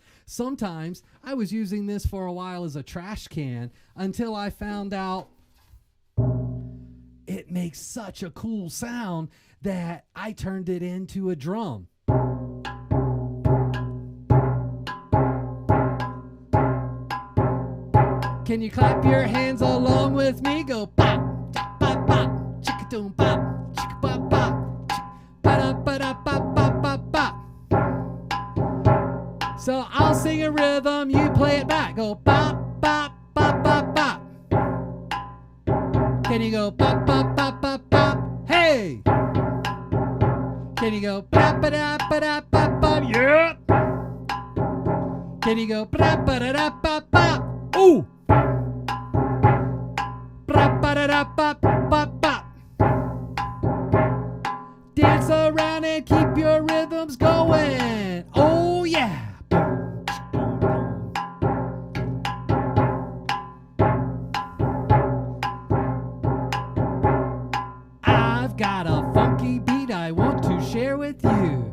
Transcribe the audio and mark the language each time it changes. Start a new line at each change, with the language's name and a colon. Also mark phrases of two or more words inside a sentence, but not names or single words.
English: Sometimes I was using this for a while as a trash can until I found out it makes such a cool sound that I turned it into a drum. Can you clap your hands along with me? Go pop, pop, pop, chicka-doom, pop, chicka, pop, pop, ba-da-ba-da-pop-pop-pop-pop. So I'll sing a rhythm, you play it back. Go pop, pop, pop, pop, pop. Can you go pop, pop, pop, pop, pop? Hey! Can you go pop-ba-da-ba-da-pop-pop? Yeah! Can you go pop-ba-da-da-pop-pop? Ooh! Dance around and keep your rhythms going. Oh yeah. I've got a funky beat I want to share with you.